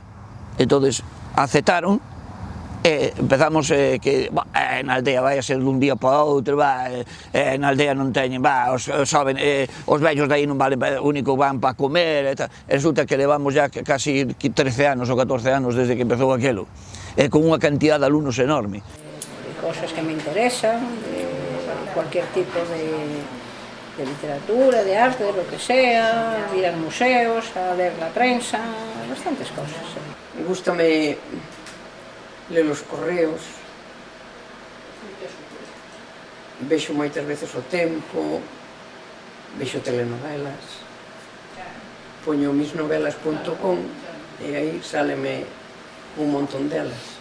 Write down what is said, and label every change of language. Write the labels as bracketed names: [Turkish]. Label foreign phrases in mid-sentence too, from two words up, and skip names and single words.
[Galician] Entón, aceptaron, e empezamos que na aldea vai a ser dun día para outro, na aldea non teñen, os vellos de aí non valen, único van para comer, e resulta que levamos ya casi 13 anos ou 14 anos desde que empezou aquelo, e con unha cantidad de alumnos enorme. [Spanish] Cosas que me interesan, cualquier tipo de literatura, de arte, de lo que sea, ir a museos, a leer la prensa, bastantes cosas. [Galician] Me gusta leer os correos, vexo moitas veces o Tempo, vexo telenovelas, poño misnovelas.com e aí sáleme un montón delas.